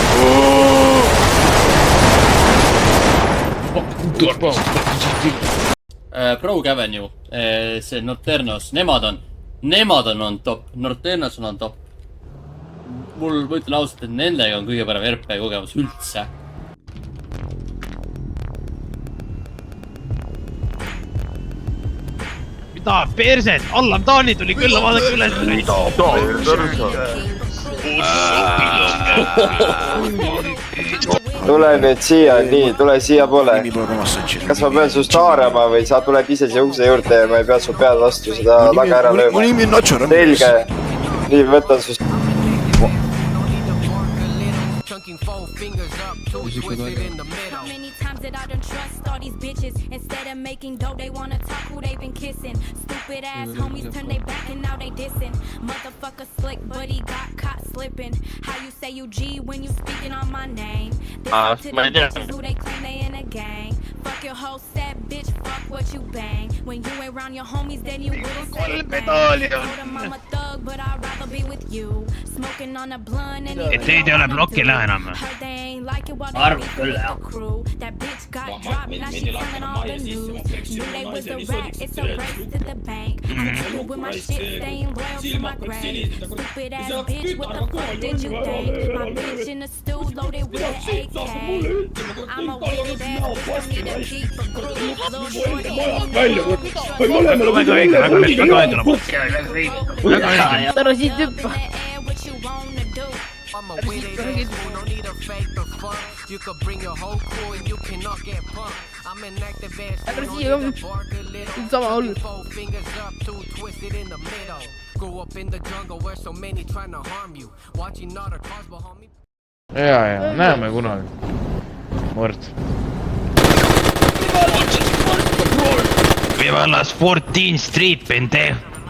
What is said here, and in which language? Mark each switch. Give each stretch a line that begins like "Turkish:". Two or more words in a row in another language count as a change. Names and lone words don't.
Estonian: Brogue Avenue, see Norternos, nemad on top, Norternos on top. Mul, ma ütlen ausalt, et nendega on kõige parem RP kogemus üldse. Mida perset, Allan Taani tuli külla, vaadake üles. Tule nüüd siia, nii, tule siia poole. Kas ma pean sust haarama või sa tuled ise siia ukse juurde ja ma ei pea su pead vastu seda taga ära lööma? Selge. Nii, võtan sust.
English: How many times did I done trust all these bitches? Instead of making dough, they wanna talk who they been kissing. Stupid ass homies turn they back and now they dissing. Motherfucker slick, but he got caught slipping. How you say you G when you speaking on my name? This to the bitches who they claim they in a gang. Fuck your whole set, bitch, fuck what you bang. When you ain't around your homies, then you wouldn't say a thing. Told him I'm a thug, but I'd rather be with you. Smoking on a blunt and
Estonian: Et teid ei ole blokile enam. Arv küll, jah.
English: That bitch got dropped, now she telling all the news. Knew they was a rat, it's a race to the bank. I'm cool with my shit, staying loyal to my grave. Stupid ass bitch, what the fuck did you think? My bitch in the stool loaded with an AK. I'm a wicked ass bitch, need to keep a group. Little shorty,
Estonian: Tara siit hüppa.
English: I'm a with it, no need a fake the fuck. You could bring your whole crew and you cannot get punked. I'm an active ass.
Estonian: Tara siia on. Sama hull.
English: 4 fingers up, 2 twisted in the middle. Grew up in the jungle where so many trying to harm you. Watching all the cars behind me.
Estonian: Ja, näeme kunagi. Mord.
Spanish: Viva las 14 Street, pendejo.